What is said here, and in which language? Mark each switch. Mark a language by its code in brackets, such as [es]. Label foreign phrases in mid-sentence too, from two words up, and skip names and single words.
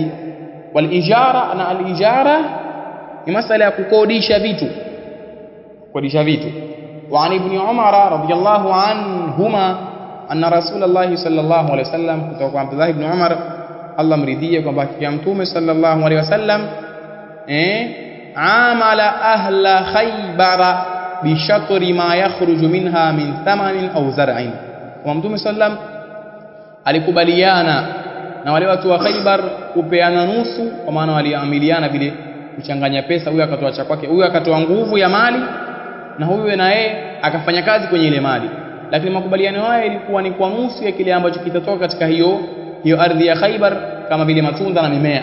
[ar] والإجارة, [sw] na al ijara ni masala ya kukodisha vitu, kukodisha vitu. [ar] وعن ابن عمر رضي الله عنهما أن رسول الله صلى الله عليه وسلم, [sw] kutoka kwa Abdullah ibn Umar Allah mridhie, kwamba hakika Mtume [ar] صلى الله عليه وسلم عامل أهل خيبر بشطر ما يخرج منها من ثمر أو زرع. [sw] Kwa Mtume sallam alikubaliana na wale watu wa Khaybar kupeana nusu, kwa maana waliamiliana vile kuchanganya pesa, huyu akatoa cha kwake, huyu akatoa nguvu ya mali na huyu na yeye akafanya kazi kwenye ile mali. Lakini makubaliano haya ilikuwa ni kwa nusu ya kile ambacho kitatoka katika hiyo ardhi ya Khaybar, kama vile matunda na mimea.